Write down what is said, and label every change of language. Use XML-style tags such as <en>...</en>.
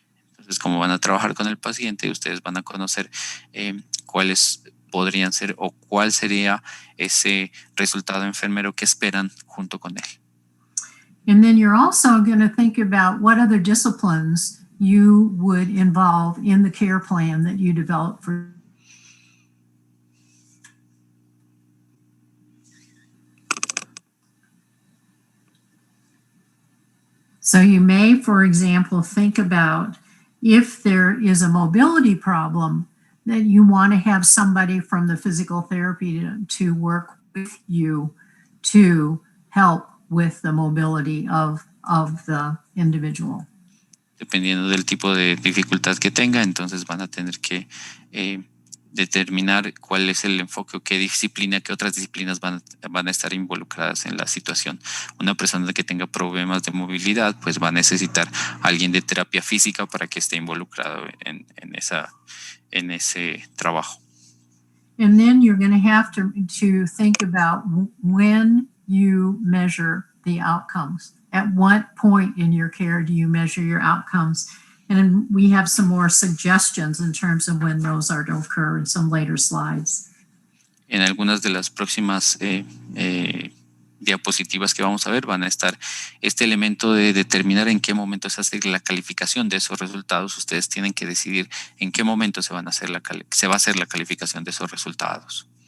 <es>Entonces, como van a trabajar con el paciente, ustedes van a conocer cuáles podrían ser o cuál sería ese resultado enfermero que esperan junto con él.</es> <en>And then you're also going to think about what other disciplines you would involve in the care plan that you develop for. So you may, for example, think about if there is a mobility problem that you want to have somebody from the physical therapy to work with you to help with the mobility of the individual.</en> <es>Dependiendo del tipo de dificultad que tenga, entonces van a tener que determinar cuál es el enfoque o qué disciplina, qué otras disciplinas van a estar involucradas en la situación. Una persona que tenga problemas de movilidad, pues va a necesitar a alguien de terapia física para que esté involucrado en ese trabajo.</es> <en>And then you're going to have to think about when you measure the outcomes. At what point in your care do you measure your outcomes? And we have some more suggestions in terms of when those are to occur in some later slides.</en> <es>En algunas de las próximas diapositivas que vamos a ver van a estar este elemento de determinar en qué momento se hace la calificación de esos resultados. Ustedes tienen que decidir en qué momento se va a hacer la calificación de esos resultados.</es>